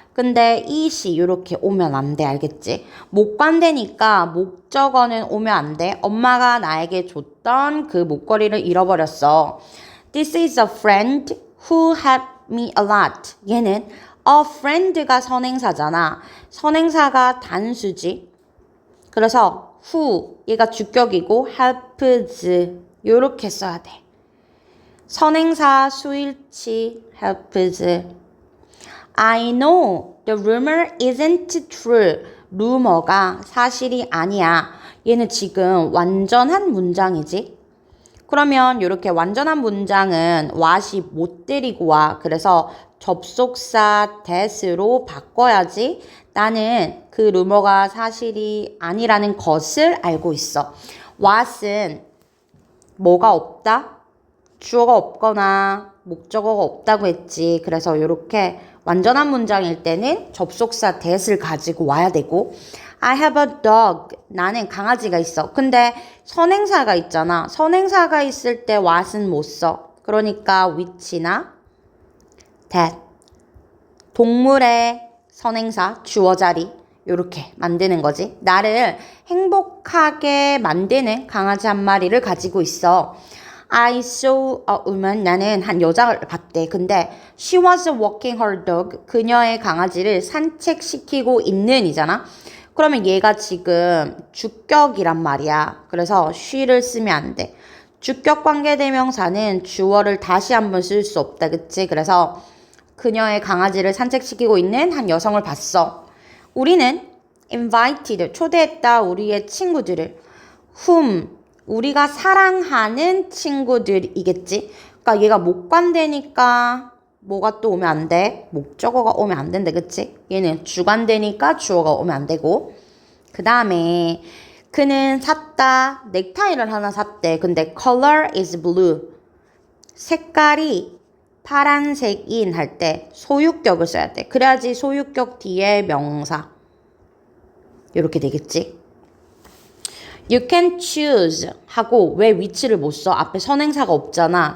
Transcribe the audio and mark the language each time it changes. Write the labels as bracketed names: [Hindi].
[Korean] 근데 it이 이렇게 오면 안 돼. 알겠지? 목관대니까 목적어는 오면 안 돼. 엄마가 나에게 줬던 그 목걸이를 잃어버렸어. [English] This is a friend who helped me a lot. [Korean] 얘는 a friend가 선행사잖아. 선행사가 단수지. 그래서 who 얘가 주격이고 helps 요렇게 써야 돼. 선행사 수일치 helps. [English] I know the rumor isn't true. [Korean] 루머가 사실이 아니야. 얘는 지금 완전한 문장이지. 그러면 이렇게 완전한 문장은 what이 못 데리고 와. 그래서 접속사 that으로 바꿔야지 나는 그 루머가 사실이 아니라는 것을 알고 있어. what은 뭐가 없다? 주어가 없거나 목적어가 없다고 했지. 그래서 이렇게 완전한 문장일 때는 접속사 that을 가지고 와야 되고 [English] I have a dog. [Korean] 나는 강아지가 있어. 근데 선행사가 있잖아. 선행사가 있을 때 what은 못 써. 그러니까 which나 that. 동물의 선행사 주어 자리 요렇게 만드는 거지. 나를 행복하게 만드는 강아지 한 마리를 가지고 있어. [English] I saw a woman. [Korean] 나는 한 여자를 봤대. [English] 근데 she was walking her dog. [Korean] 그녀의 강아지를 산책시키고 있는 이잖아. 그러면 얘가 지금 주격이란 말이야. 그래서 she를 쓰면 안 돼. 주격 관계대명사는 주어를 다시 한번 쓸 수 없다. 그치? 그래서 그녀의 강아지를 산책시키고 있는 한 여성을 봤어. 우리는 invited, 초대했다 우리의 친구들을. whom, 우리가 사랑하는 친구들이겠지. 그러니까 얘가 목관대니까 뭐가 또 오면 안 돼? 목적어가 오면 안 된다. 그치? 얘는 주관대니까 주어가 오면 안 되고. 그 다음에 그는 샀다. 넥타이를 하나 샀대. [English] 근데 color is blue. [Korean] 색깔이 파란색인 할 때 소유격을 써야 돼. 그래야지 소유격 뒤에 명사. 이렇게 되겠지? [English] You can choose [Korean] 하고 왜 which를 못 써? 앞에 선행사가 없잖아.